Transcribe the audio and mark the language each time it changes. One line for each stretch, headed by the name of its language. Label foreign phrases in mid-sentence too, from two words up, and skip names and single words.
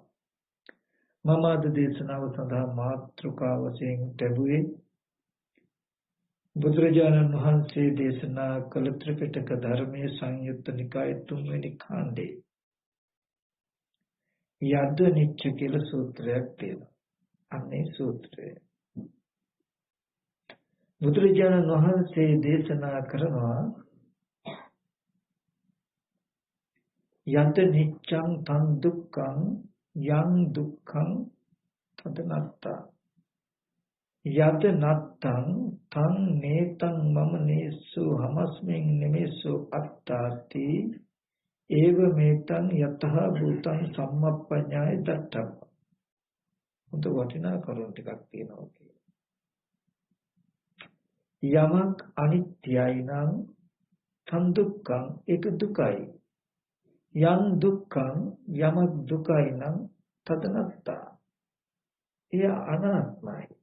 Sinhala: මම අද දේශනාව සඳහා මාතෘකාව වශයෙන් ලැබුවේ බුදුරජාණන් වහන්සේ දේශනා කළ ත්‍රිපිටක ධර්මයේ සංයුත්ත නිකායේ 3 වෙනි කාණ්ඩේ යද්ද නිච්ච කියලා සූත්‍රයක් තියෙනවා. අන්නේ සූත්‍රය බුදුරජාණන් වහන්සේ දේශනා කරනවා
Pali: යද්ද නිච්ඡං තං දුක්ඛං යං දුක්ඛං තදනත්තා යද නත්තං තං නේතං මම නේසු හමස්මින් නෙමෙසු අත්තාති ඒව මේතං යතහ භූතං සම්මප්පඤ්ඤාය දත්තම්.
Sinhala: උන්ට වටිනා කරුණු ටිකක් තියෙනවා කියලා. යමක් අනිත්‍යයි නම්
Pali: තන් දුක්ඛං
Sinhala: ඒක දුකයි.
Pali: යං දුක්ඛං
Sinhala: යමක් දුකයි නම් තදනත්තා එය අනාත්මයි.